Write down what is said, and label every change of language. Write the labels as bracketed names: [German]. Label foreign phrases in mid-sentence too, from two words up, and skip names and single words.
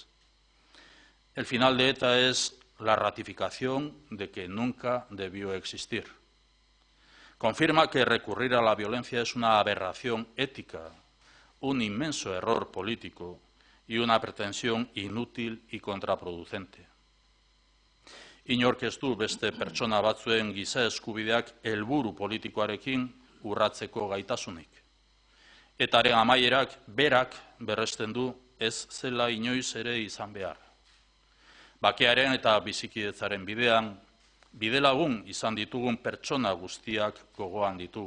[Spanish] El final de ETA es la ratificación de que nunca debió existir. Confirma que recurrir a la violencia es una aberración ética, un inmenso error político y una pretensión inútil y contraproducente. [Basque] Inork ez du beste pertsona batzuen giza eskubideak helburu politikoarekin urratzeko gaitasunik. Etaren amaierak berak berresten du ez zela inoiz ere izan behar. Bakearen eta bizikidetzaren bidean, bidelagun izan ditugun pertsona guztiak gogoan ditugu.